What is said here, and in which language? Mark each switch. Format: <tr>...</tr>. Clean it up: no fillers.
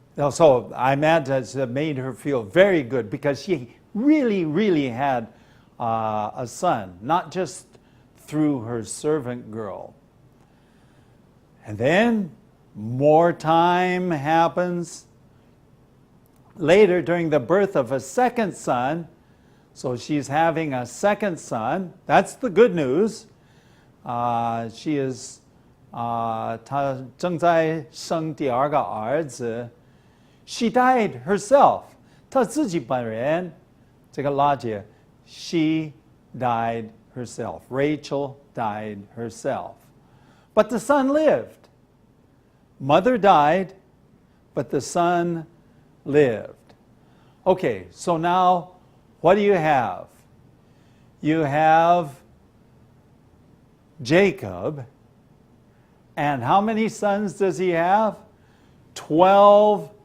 <en>So I imagine it made her feel very good because she really, really had a son, not just through her servant girl. And then more time happens. Later, during the birth of a second son, so she's having a second son. That's the good news. She is</en> <zh>她正在生第二个儿子.</zh> <en>She died herself.</en> <zh>她自己本人, 这个拉姐,</zh> <en>she died herself. Rachel died herself. But the son lived. Mother died, but the son lived. Okay, so now what do you have? You have Jacob, and how many sons does he have? 12</en>